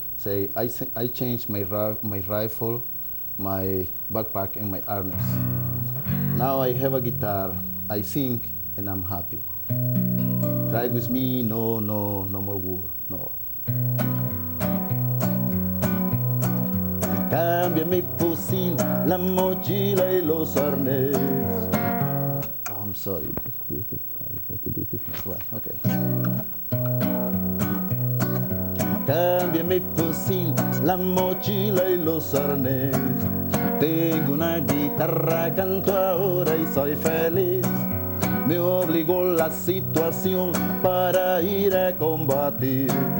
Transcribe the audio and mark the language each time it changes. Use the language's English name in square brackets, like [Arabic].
[English] Say, I changed my rifle, my backpack, and my harness. Now I have a guitar, I sing, and I'm happy. Ride with me, no more war, no. [Spanish] Cambia mi fusil, la mochila y los arnés. [English] I'm sorry, this is not right. Okay. [Spanish] Cambia mi fusil, la mochila y los arnés. Tengo una guitarra, canto ahora y soy feliz. Me obligó la situación para ir a combatir.